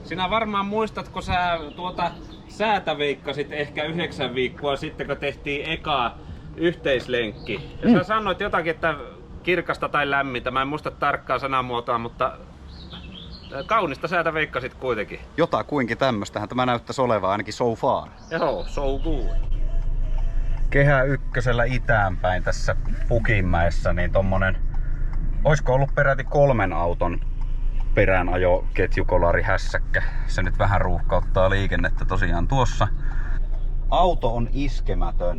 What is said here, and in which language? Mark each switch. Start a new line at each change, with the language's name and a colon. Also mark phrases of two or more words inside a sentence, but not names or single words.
Finnish: Sinä varmaan muistat, kun sä säätä veikkasit ehkä 9 viikkoa sitten, kun tehtiin eka yhteislenkki. Ja sä sanoit jotakin, että kirkasta tai lämmintä. Mä en muista tarkkaa sanamuotoa, mutta kaunista säätä veikkasit kuitenkin. Jotakuinkin tämmöstähän tämä näyttäisi olevan, ainakin
English: so far. Joo, so good.
Finnish: Kehä ykkösellä itäänpäin tässä Pukinmäessä, niin tommonen, oisko ollut peräti 3 auton peräänajo ketjukolari hässäkkä. Se nyt vähän ruuhkauttaa liikennettä tosiaan tuossa. Auto on iskemätön.